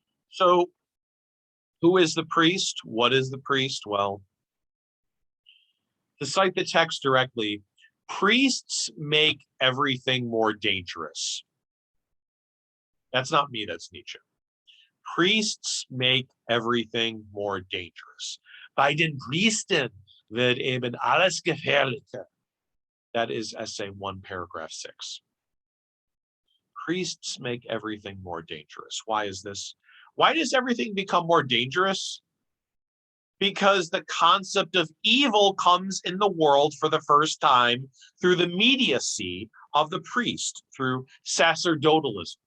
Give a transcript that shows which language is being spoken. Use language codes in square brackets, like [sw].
[en] So, who is the priest? What is the priest? Well, to cite the text directly, priests make everything more dangerous. That's not me, that's Nietzsche. Priests make everything more dangerous. [de] Bei den Priestern wird eben alles gefährlicher. [en] That is essay 1, paragraph 6. Priests make everything more dangerous. Why is this? Why does everything become more dangerous? Because the concept of evil comes in the world for the first time through the mediacy of the priest, through sacerdotalism.